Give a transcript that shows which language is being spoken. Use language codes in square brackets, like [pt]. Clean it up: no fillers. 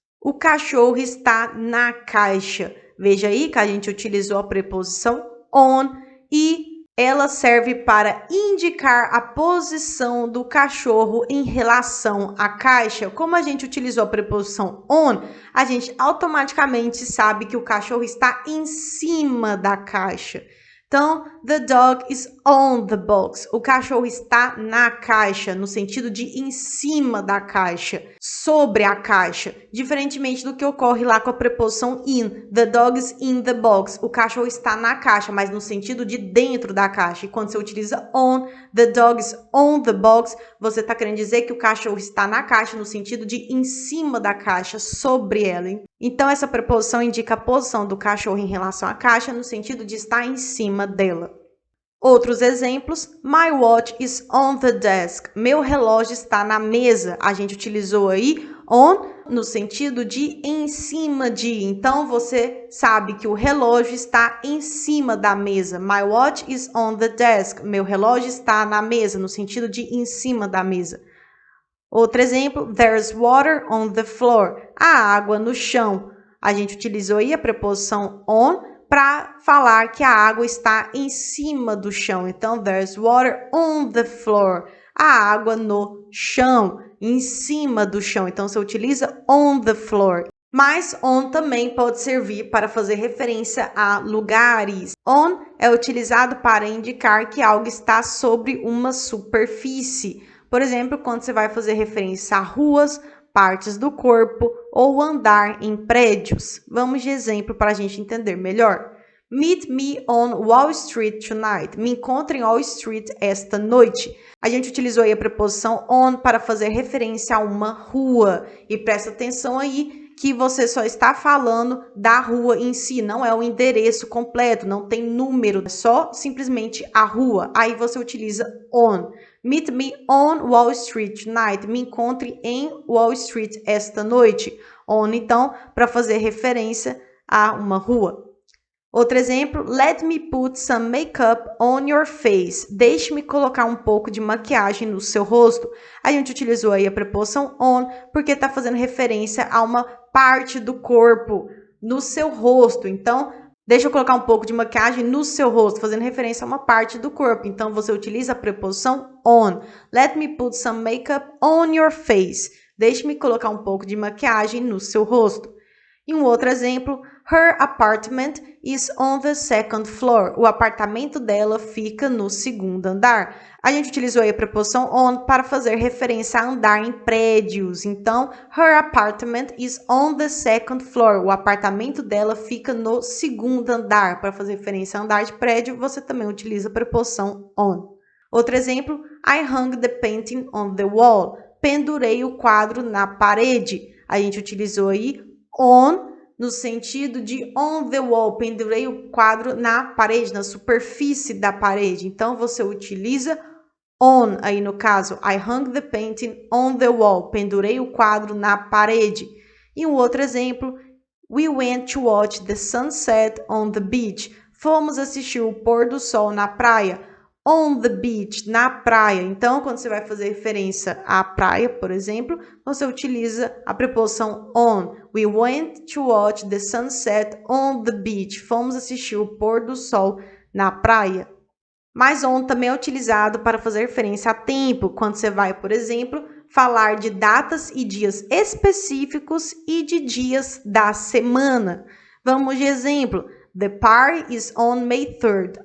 [pt] O cachorro está na caixa. Veja aí que a gente utilizou a preposição on e ela serve para indicar a posição do cachorro em relação à caixa. Como a gente utilizou a preposição on, a gente automaticamente sabe que o cachorro está em cima da caixa. [en] Então, the dog is on the box. [pt] O cachorro está na caixa, no sentido de em cima da caixa, sobre a caixa. Diferentemente do que ocorre lá com a preposição in. [en] The dog is in the box. [pt] O cachorro está na caixa, mas no sentido de dentro da caixa. E quando você utiliza on, [en] the dog is on the box, [pt] você está querendo dizer que o cachorro está na caixa, no sentido de em cima da caixa, sobre ela. Então, essa preposição indica a posição do cachorro em relação à caixa, no sentido de estar em cima dela. Outros exemplos, [en] my watch is on the desk. [pt] Meu relógio está na mesa. A gente utilizou aí on no sentido de em cima de. Então, você sabe que o relógio está em cima da mesa. [en] My watch is on the desk. [pt] Meu relógio está na mesa, no sentido de em cima da mesa. Outro exemplo, [en] there's water on the floor. [pt] Há água no chão. A gente utilizou aí a preposição on para falar que a água está em cima do chão. [en] Então, there's water on the floor. [pt] Há água no chão, em cima do chão. Então, você utiliza [en] on the floor. [pt] Mas on também pode servir para fazer referência a lugares. On é utilizado para indicar que algo está sobre uma superfície. Por exemplo, quando você vai fazer referência a ruas, partes do corpo ou andar em prédios. Vamos de exemplo para a gente entender melhor. [en] Meet me on Wall Street tonight. [pt] Me encontre em Wall Street esta noite. A gente utilizou aí a preposição on para fazer referência a uma rua. E presta atenção aí que você só está falando da rua em si, não é o endereço completo, não tem número, é só simplesmente a rua. Aí você utiliza on. [en] Meet me on Wall Street tonight. [pt] Me encontre em Wall Street esta noite. On, então, para fazer referência a uma rua. Outro exemplo, [en] let me put some makeup on your face. [pt] Deixe-me colocar um pouco de maquiagem no seu rosto. A gente utilizou aí a preposição on porque está fazendo referência a uma parte do corpo no seu rosto. Então, deixa eu colocar um pouco de maquiagem no seu rosto, fazendo referência a uma parte do corpo. Então, você utiliza a preposição on. [en] Let me put some makeup on your face. [pt] Deixe-me colocar um pouco de maquiagem no seu rosto. E um outro exemplo, [en] her apartment is on the second floor. [pt] O apartamento dela fica no segundo andar. A gente utilizou aí a preposição on para fazer referência a andar em prédios. Então, [en] her apartment is on the second floor. [pt] O apartamento dela fica no segundo andar. Para fazer referência a andar de prédio, você também utiliza a preposição on. Outro exemplo, [en] I hung the painting on the wall. [pt] Pendurei o quadro na parede. A gente utilizou aí on no sentido de [en] on the wall, [pt] pendurei o quadro na parede, na superfície da parede. Então, você utiliza on, aí no caso, [en] I hung the painting on the wall, [pt] pendurei o quadro na parede. E um outro exemplo, [en] we went to watch the sunset on the beach. [pt] Fomos assistir o pôr do sol na praia. [en] On the beach, [pt] na praia. Então, quando você vai fazer referência à praia, por exemplo, você utiliza a preposição on. [en] We went to watch the sunset on the beach. [pt] Fomos assistir o pôr do sol na praia. Mas on também é utilizado para fazer referência a tempo, quando você vai, por exemplo, falar de datas e dias específicos e de dias da semana. Vamos de exemplo. [en] The party is on May 3rd.